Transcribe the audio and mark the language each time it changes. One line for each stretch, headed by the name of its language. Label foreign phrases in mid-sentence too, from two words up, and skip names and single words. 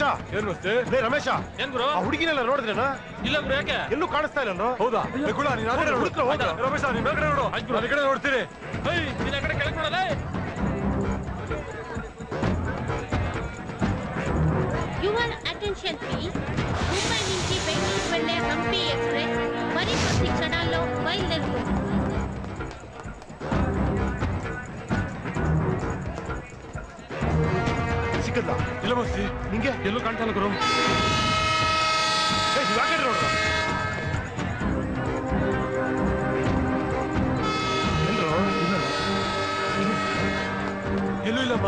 Kannada: ಏನ್ ಮಸ್ತಿ ಲೇ ರಮೇಶ ಏನ್ ಗುರು ಆ ಹುಡುಗಿನೆಲ್ಲ ನೋಡಿದ್ರೇನ ಇಲ್ಲ ಗುರು ಯಾಕೆ ಎಲ್ಲೂ ಕಾಣಿಸ್ತಾ ಇಲ್ಲ ಹೌದಾ ಗುಳ ನೀನ್ ಆ ಕಡೆ ನೋಡು. ಹುಡುಕ್ರು ಹೋದ ರಮೇಶ ನೀನ್ ಆ ಕಡೆ ನೋಡು ನಾನು ಈ ಕಡೆ ನೋಡ್ತೀನಿ ನೀನ್ ಆ ಕಡೆ ಕೆಳಗೆ ನೋಡಲೇ
English: your attention please
Telugu: ముంబై నుంచి బెంగళూరు వెళ్లే హంపి ఎక్స్ప్రెస్ మరి కొద్ది క్షణాల్లో బయలుదేరుతుంది
Kannada: ಸಿಕ್ಕದ್ಲ ಇಲ್ಲ ಮಸ್ತಿ ನಿಂಗೆ ಎಲ್ಲೂ ಕಾಣ್ತಾ ಗುರು ನೀವ್ ಆ ಕಡೆ ನೋಡ್ರ ಎಲ್ಲೂ ಇಲ್ಲಮ್ಮ